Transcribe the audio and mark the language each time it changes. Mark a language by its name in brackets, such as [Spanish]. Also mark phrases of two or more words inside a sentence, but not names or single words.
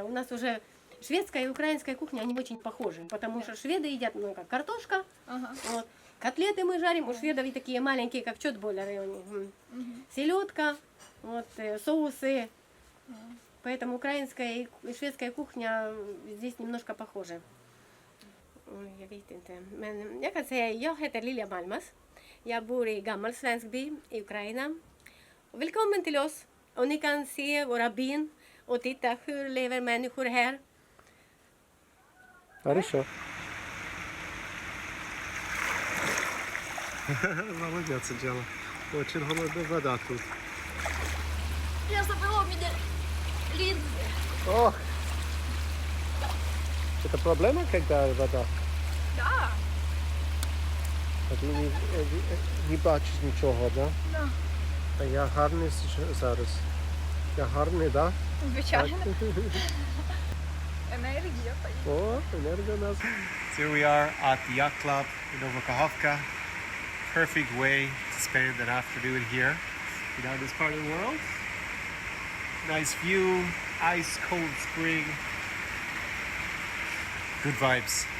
[Russian] У нас уже шведская и украинская кухня, они очень похожи. Потому что шведы едят, ну, как картошка. Вот. Котлеты мы жарим, у шведов такие маленькие, как чотболеры у них. Селедка, вот, соусы. Поэтому украинская и шведская кухня здесь немножко похожи. [Swedish] Jag vet inte. Men jag kan säga, jag heter Lilja Malmas. Jag bor i gammal svensk by i Ukraina. Välkommen till oss. Och ni kan se våra byn och titta hur lever människor här. [Russian] Хорошо. Молодец, Анжела. Очень холодная вода тут. Я забыла, у меня линзы. Ох! Это проблема, когда вода? Да. [Ukrainian] Ти не бачиш нічого, да? Да. А я гарний зараз. Я гарний, да? Звичайно. Енергія. О, енергія у нас. [English] Here we are at the yacht club in Nova Kachovka. Perfect way to spend an afternoon here in this part of the world. Nice view, ice cold spring. Good vibes.